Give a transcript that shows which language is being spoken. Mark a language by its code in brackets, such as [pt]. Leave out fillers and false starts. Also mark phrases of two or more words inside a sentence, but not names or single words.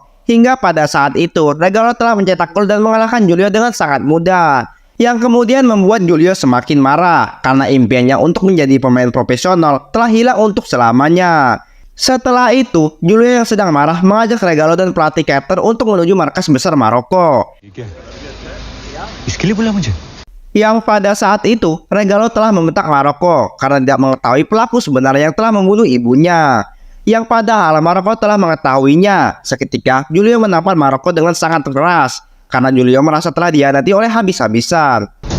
[id] Hingga pada saat itu Regalo telah mencetak gol dan mengalahkan Julio dengan sangat mudah, yang kemudian membuat Julio semakin marah karena impiannya untuk menjadi pemain profesional telah hilang untuk selamanya. Setelah itu, Julio yang sedang marah mengajak Regalo dan pelatih Carter untuk menuju markas besar Maroko. [hi] ठीक है इसके लिए बुला मुझे [id] Yang pada saat itu, Regalo telah membentak Maroko karena tidak mengetahui pelaku sebenarnya yang telah membunuh ibunya. Yang padahal Maroko telah mengetahuinya. Seketika, Julio menampar Maroko dengan sangat keras karena Julio merasa telah dihianati oleh habis-habisan.